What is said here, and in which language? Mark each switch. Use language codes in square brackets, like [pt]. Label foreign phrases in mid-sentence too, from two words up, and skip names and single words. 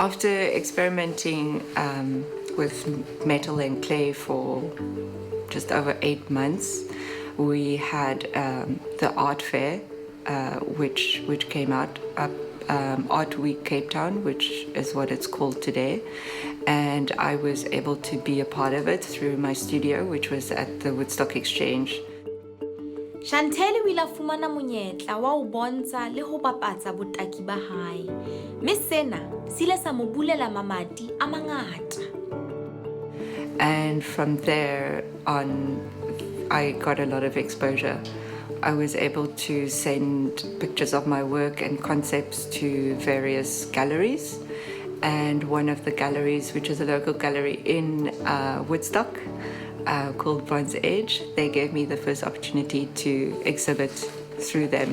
[en] After experimenting with metal and clay for just over 8 months, we had the art fair, which came out Art Week Cape Town, which is what it's called today, and I was able to be a part of it through my studio, which was at the Woodstock Exchange. [st] Chantel o ile a fumana monyetla wa ho bontsha le ho bapatsa botaki ba hae, mme sena se ile sa mo bulela mamati a mangata. [en] And from there on, I got a lot of exposure. I was able to send pictures of my work and concepts to various galleries. And one of the galleries, which is a local gallery in Woodstock, called Bronze Age, they gave me the first opportunity to exhibit through them.